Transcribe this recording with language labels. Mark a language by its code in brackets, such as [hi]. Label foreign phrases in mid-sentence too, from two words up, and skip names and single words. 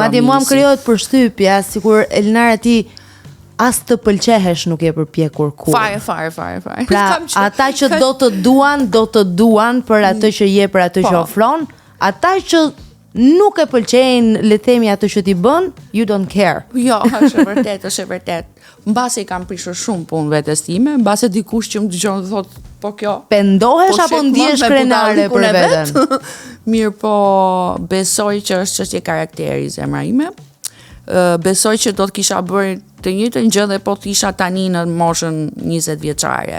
[sq] Madje mua më krijohet përshtypja sikur Elinara ti as të pëlqehesh nuk je përpjekur kur. Fare. Pra, ata që do të duan për atë që je, për atë që ofron, ata që nuk e pëlqejnë, le të themi atë që ti bën, [en] you don't care. [sq] Jo, është e vërtet. Mbase i kam prishur shumë punë vetes time, mbase dikush që më dëgjon dhe thotë, po kjo. Pendohesh apo ndihesh krenare për veten? Mirë, po besoj që është çështje karakteri zemra ime. Besoj që do të kisha bërë të njëjtën gjë dhe po të isha tani në moshën 20 vjeçare.